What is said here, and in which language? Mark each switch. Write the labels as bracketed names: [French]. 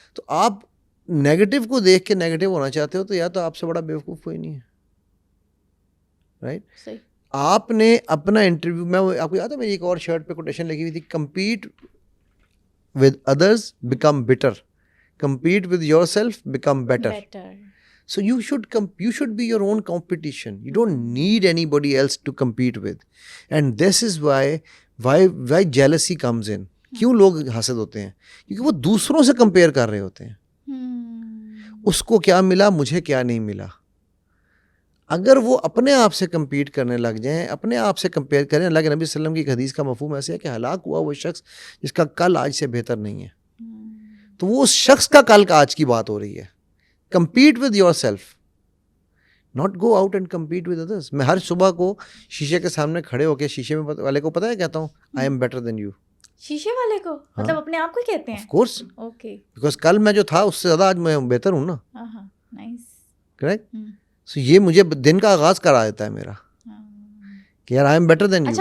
[Hindi] तो आप नेगेटिव को देख के नेगेटिव होना चाहते हो तो या तो आपसे बड़ा बेवकूफ़ कोई नहीं है, राइट। सही। आपने अपना इंटरव्यू, मैं आपको याद है मेरी एक और शर्ट पे कोटेशन लगी हुई थी, [English] compete with others become bitter, compete with yourself become better. So you should be your own competition. You don't need anybody else to compete with. And this is why jealousy comes in. [Hindi] क्यों लोग हासिद होते हैं? क्योंकि वो दूसरों से compare कर रहे होते हैं। उसको क्या मिला, मुझे क्या नहीं मिला। अगर वो अपने आप से compete करने लग जाएं, अपने आप से कंपेयर करें, अल्लाह के नबी सल्लल्लाहु अलैहि वसल्लम की एक हदीस का मफहूम ऐसे है कि हलाक हुआ वो शख्स जिसका कल आज से बेहतर नहीं है। तो वो उस शख्स का कल का आज की बात हो रही है। [English] compete with yourself, not go out and compete with others। [Hindi] मैं हर सुबह को शीशे के सामने खड़े होकर शीशे में वाले को पता है कहता हूँ [English] I am better than you. [Hindi] शीशे वाले को मतलब अपने आप को ही कहते [English] ऑफ [Hindi] हैं? [English] course, okay, [Hindi] बिकॉज कल मैं जो था उससे ज़्यादा आज मैं बेहतर हूँ ना। [English] Nice. Correct. [Hindi] सो ये मुझे दिन का आगाज करा देता है मेरा कि यार [English] I am better than you.